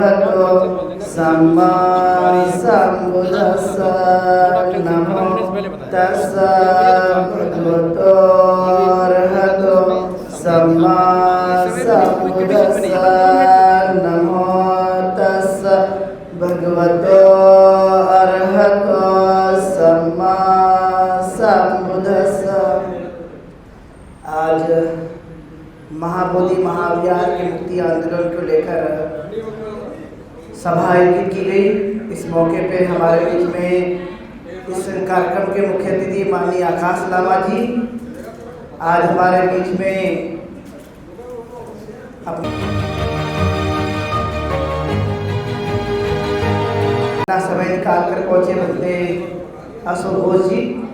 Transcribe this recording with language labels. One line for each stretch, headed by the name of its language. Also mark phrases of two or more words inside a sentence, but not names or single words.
Pali: सम्मा सम्बुद्धस्स नमो तस्स भगवतो अरहतो सम्मा सम्बुद्धस्स नमो तस्स भगवतो अरहतो सम्मा सम्बुद्धस्स।
Hindi: आज महाबोधि महाविहार के मुक्ति आंदोलन को लेकर सभा आयोजित की गई। इस मौके पे हमारे बीच में इस कार्यक्रम के मुख्य अतिथि माननीय आकाश लामा जी आज हमारे बीच में अपना समय निकाल कर पहुँचे बंदे अशोक घोष जी